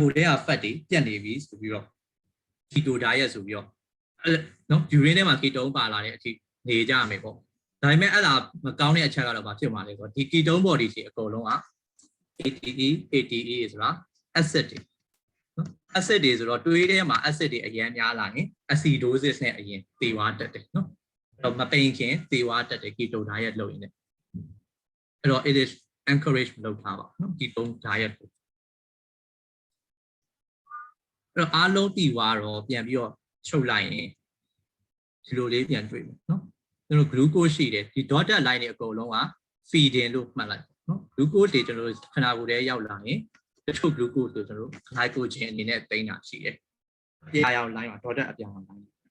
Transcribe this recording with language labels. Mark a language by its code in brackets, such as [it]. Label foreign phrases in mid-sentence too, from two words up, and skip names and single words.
[my] ကိုယ်ထဲက fat တွေပြတ်နေပြီဆိုပြီးတော့ [en] keto diet [my] ဆိုပြီးတော့နော် urine ထဲမှာ ketone ပါလာတဲ့အထိနေကြရမယ်ပေါ့ဒါပေမဲ့အဲ့ဒါမကောင်းတဲ့အချက်ကတော့ဘာဖြစ်မှာလဲဆိုတော့ဒီ [en] ketone body [my] တွေအကုန်လုံးက ATE ဆိုတာ acid တွေနော် acid တွေဆိုတော့တွေးထဲမှာ acid တွေအရင်များလာရင် acidosis နဲ့အရင်သေသွားတတ်တယ်နော်အဲ့တော့မပိန်ခင်သေသွားတတ်တယ် [en] keto diet [my] လုပ်ရင်လည်းအဲ့တော့ [en] it is encourage [my] လုပ်ထားပါနော် [en] keto diet [my] ကို အဲ့တော့အားလုံးတည်သွားတော့ပြန်ပြီးတော့ချုပ်လိုက်ရင်ဒီလိုလေးပြန်တွေ့မယ်နော်ကျွန်တော် glucose ရှိတယ်ဒီ [en] dotted line [my] တွေအကုန်လုံးက feeding လို့မှတ်လိုက်နော် glucose တွေကျွန်တော်ခန္ဓာကိုယ်ထဲရောက်လာရင်တချို့ glucose ဆိုကျွန်တော် glycogen အနေနဲ့သိမ်းတာရှိတယ်အပြာရောင် line မှာ dotted အပြာရောင် line